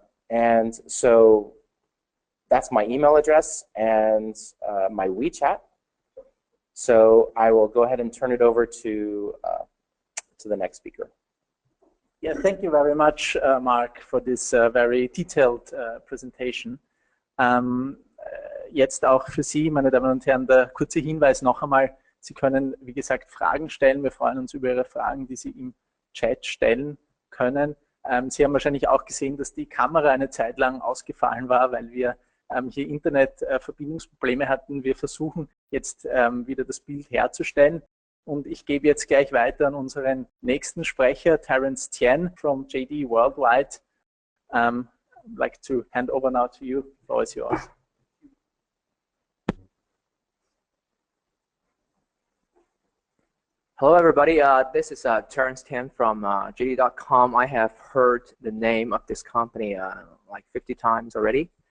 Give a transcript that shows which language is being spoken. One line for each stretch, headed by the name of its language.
English: And so that's my email address and my WeChat. So I will go ahead and turn it over to the next speaker. Yeah, thank you very much, Mark, for this very detailed presentation.
German: Jetzt auch für Sie, meine Damen und Herren, der kurze Hinweis noch einmal. Sie können, wie gesagt, Fragen stellen. Wir freuen uns über Ihre Fragen, die Sie im Chat stellen können. Sie haben wahrscheinlich auch gesehen, dass die Kamera eine Zeit lang ausgefallen war, weil wir hier Internetverbindungsprobleme hatten. Wir versuchen jetzt wieder das Bild herzustellen. Und ich gebe jetzt gleich weiter an unseren nächsten Sprecher, Terence Tien from JD Worldwide.
English: I'd like to hand over now to you. The floor is yours. Hello, everybody. This is Terence Tien from JD.com. I have heard the name of this company like 50 times already.